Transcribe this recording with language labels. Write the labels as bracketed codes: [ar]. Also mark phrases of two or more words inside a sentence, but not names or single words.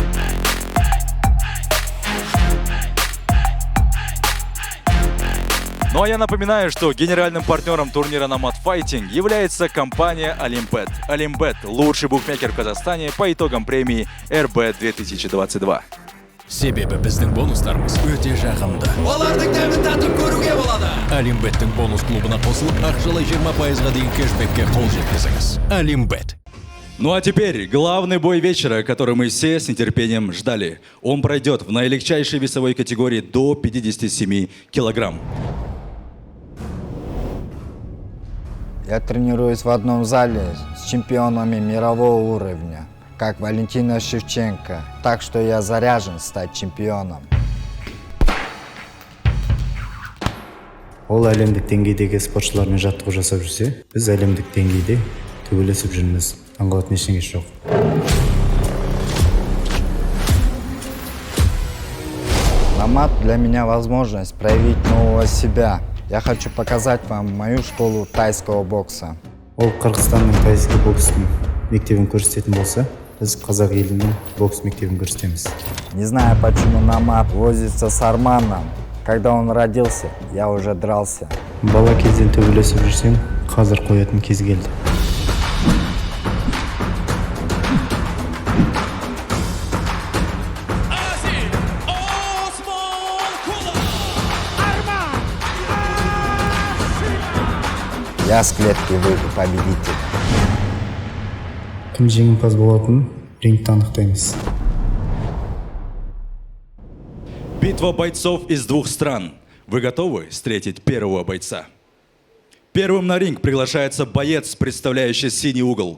[ru] Ну Ну а я напоминаю, что генеральным партнером турнира Nomad Fighting является компания Олимбет. Олимбет – лучший букмекер в Казахстане по итогам премии РБ 2022. [kk] Себебі біздің бонустарымыз өте жағымды. Олардың дәмін татып көруге болады. Олимбеттің бонус клубына қосылып, ақшалай 20%-ға дейін кэшбэкке қол жеткізіңіз. Олимбет. [ru] Ну а теперь главный бой вечера, который мы все с нетерпением ждали. Он пройдет в наилегчайшей весовой категории до 57 килограмм. Я тренируюсь в одном зале с чемпионами мирового уровня, как Валентина Шевченко, так что я заряжен стать чемпионом. [kk] Ол әлемдік деңгейдегі спортшылармен жаттығу жасап жүрсе, біз әлемдік деңгейде төбелесіп жүрміз. Аңғалатын ештеңе жоқ. [ru] Nomad для меня возможность проявить нового себя. Я хочу показать вам мою школу тайского бокса. [kk] Ол Қырғызстанның тайский бокстың мектебін көрсететін болса, біз қазақ елінің бокс мектебін көрсетеміз. [ru] Не знаю, почему Nomad возится с Арманом. Когда он родился, я уже дрался. [kk] Бала кезден төбелесіп жүрсем, қазір қоятын кез келді. [ru] Я с клетки выйду победитель. [kk] Кім жеңімпаз болатынын рингте анықтаймыз. [ru] Битва бойцов из двух стран. Вы готовы встретить первого бойца? Первым на ринг приглашается боец, представляющий синий угол.